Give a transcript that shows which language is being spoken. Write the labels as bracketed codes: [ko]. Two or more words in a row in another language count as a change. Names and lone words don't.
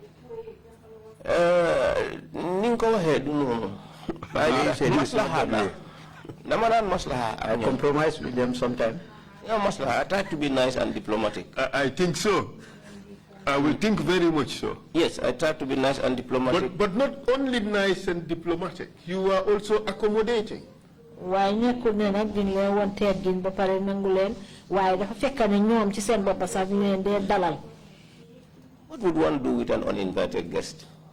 [wo] ni nga ko waxee du noonu. Maslaha dama daan maslaha. [en] I compromise with them sometimes. Yeah, maslaha. I try to be nice and diplomatic. I think so. I will think very much so. Yes, I try to be nice and diplomatic. But not only nice and diplomatic, you are also accommodating. What would one do with an uninvited guest?